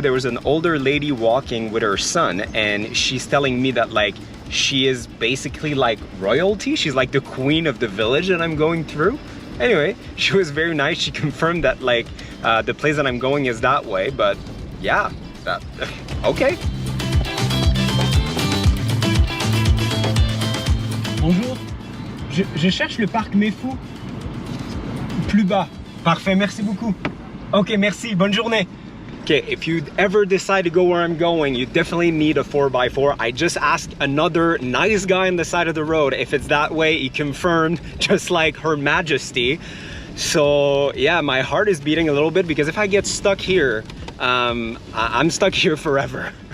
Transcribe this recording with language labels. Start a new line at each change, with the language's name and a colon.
English: There was an older lady walking with her son, and she's telling me that like she is basically like royalty. She's like the queen of the village that I'm going through. Anyway, she was very nice. She confirmed that like the place that I'm going is that way, but yeah, okay.
French: Bonjour, je cherche le parc Mefou. Plus bas. Parfait, merci beaucoup. Okay, merci, bonne journée.
English: Okay, if you ever decide to go where I'm going, you definitely need a 4x4. I just asked another nice guy on the side of the road if it's that way. He confirmed, just like Her Majesty. So yeah, my heart is beating a little bit, because if I get stuck here, I'm stuck here forever.